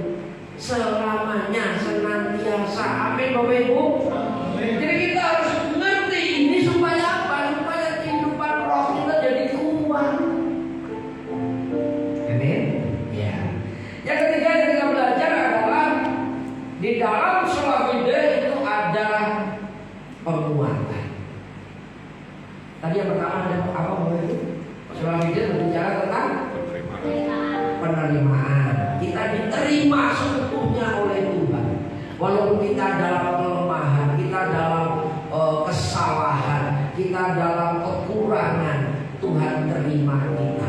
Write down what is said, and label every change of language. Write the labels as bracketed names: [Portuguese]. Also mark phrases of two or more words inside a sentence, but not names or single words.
[Indonesian] Selamanya, senantiasa. Amin Bapak Ibu. Jadi kita harus mengerti ini supaya apa? Supaya kehidupan roh kita jadi kuat. Amin. Ya. Yang ketiga yang kita belajar adalah di dalam [Latin] sola fide [Indonesian] itu ada penguatan. Tadi yang pertama ada apa Bapak Ibu? [Latin] Sola fide [Indonesian] berbicara tentang penerimaan. Kita diterima seutuhnya oleh Tuhan. Walaupun kita dalam kelemahan, kita dalam kesalahan, kita dalam kekurangan, Tuhan terima kita.